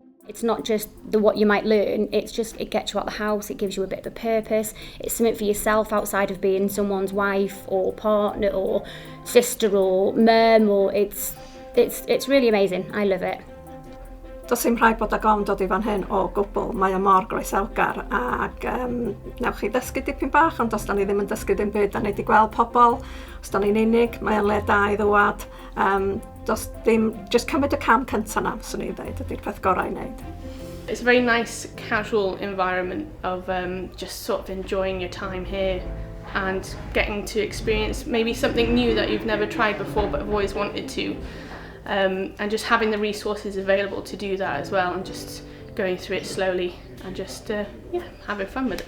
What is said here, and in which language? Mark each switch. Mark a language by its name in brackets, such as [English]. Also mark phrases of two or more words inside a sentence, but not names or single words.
[English] It's not just what you might learn, it gets you out of the house, it gives you a bit of a purpose, it's something for yourself outside of being someone's wife or partner or sister or mum, or it's really amazing. I love it. [Welsh] Does dim rhaid bod ag ofn dod i fan hyn o gwbl, mae o mor groesawgar ac newch chi ddysgu dipyn bach, ond os da ni ddim yn dysgu dim byd, da ni wedi gweld pobl, os da ni'n unig, mae o'n le da i ddwad, does dim, just cymryd y cam cyntaf na, swn i'n dweud, ydy'r peth gorau i wneud. [English] It's a very nice casual environment of just sort of enjoying your time here and getting to experience maybe something new that you've never tried before but have always wanted to. And just having the resources available to do that as well, and just going through it slowly and just having fun with it.